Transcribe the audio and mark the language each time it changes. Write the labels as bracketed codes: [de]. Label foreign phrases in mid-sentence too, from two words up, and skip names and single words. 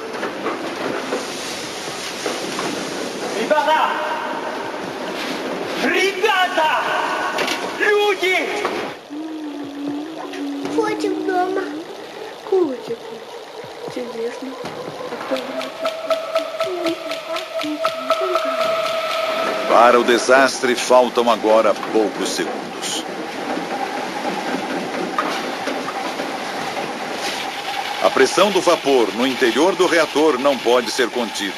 [ru] Ребята! Ребята! Люди! Котик дома. Котик. Интересно. А кто [pt] Para o desastre, faltam agora poucos segundos. A pressão do vapor no interior do reator não pode ser contida.